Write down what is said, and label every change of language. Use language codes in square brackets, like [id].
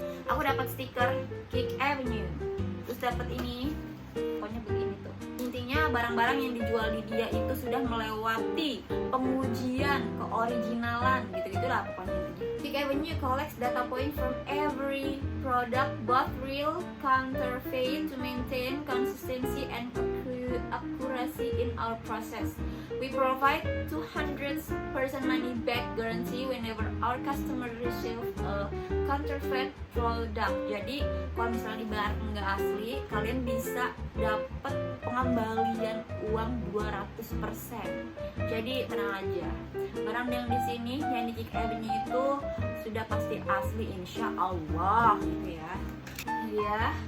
[id] Aku dapat stiker Kick Avenue, terus dapat ini, pokoknya begini tuh. Intinya barang-barang yang dijual di dia itu sudah melewati pengujian keoriginalan gitu-gitulah pokoknya. [en] Kick Avenue collects data point from every product, both real, counterfeit, to maintain consistency and accuracy in our process. We provide 200% money back guarantee whenever our customer receive a counterfeit product. [id] Jadi kalau misalnya barang nggak asli, kalian bisa dapat pengembalian uang 200%. Jadi tenang aja, barang yang di sini yang di Kick Avenue itu sudah pasti asli insya Allah gitu ya. Iya.